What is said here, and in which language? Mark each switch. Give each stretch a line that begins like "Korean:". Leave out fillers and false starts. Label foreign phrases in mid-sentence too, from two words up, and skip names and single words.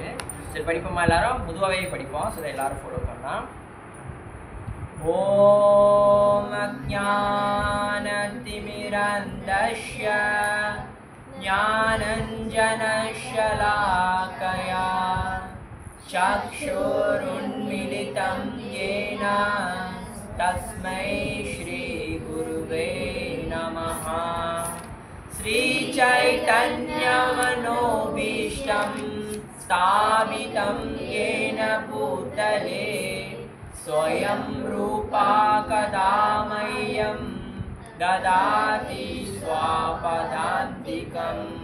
Tamil: சரி படிப்போமா? எல்லாரும் பொதுவாகவே படிப்போம். சரி எல்லாரும் ஃபாலோ பண்ணலாம்.
Sanskrit: ॐ अज्ञानतिमिरान्धस्य ज्ञानाञ्जनशलाकया चक्षुरुन्मिलितं येन तस्मै श्रीगुरुवे नमः। श्रीचैतन्यमनोभीष्टं स्थापितं येन भूतले स्वयं रूपा कदा मह्यं ददाति स्वापदान्तिकं।